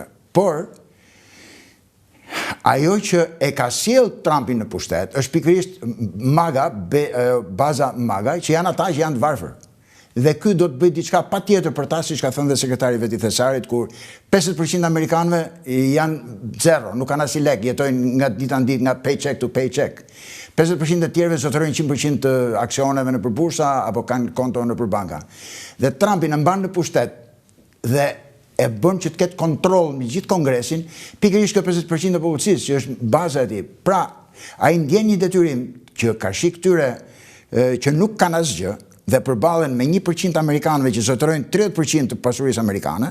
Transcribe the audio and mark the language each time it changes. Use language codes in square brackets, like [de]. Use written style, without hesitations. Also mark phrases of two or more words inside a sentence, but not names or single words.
[sq] Por ajo që e ka sjell Trumpin në pushtet është pikërisht MAGA, baza MAGA, që janë ata që janë të varfër. Dhe ky do të bëjë diçka patjetër për ta, siç ka thënë dhe sekretari vet i Thesarit, kur 50% amerikanëve janë zero, nuk kanë as lek, jetojnë nga dita në ditë, nga [en] paycheck to paycheck. [sq] 50% e tjerëve zotërojnë 100% të aksioneve në bursa apo kanë konto në banka. Dhe Trumpin e mban në pushtet dhe e bën që të ketë kontroll mbi gjithë Kongresin, pikërisht kjo 50% e popullsisë që është baza e tij. Pra, ai ndjen një detyrim që ka shik këtyre që nuk kanë asgjë dhe përballen me 1% amerikanëve që zotërojnë 30% të pasurisë amerikane.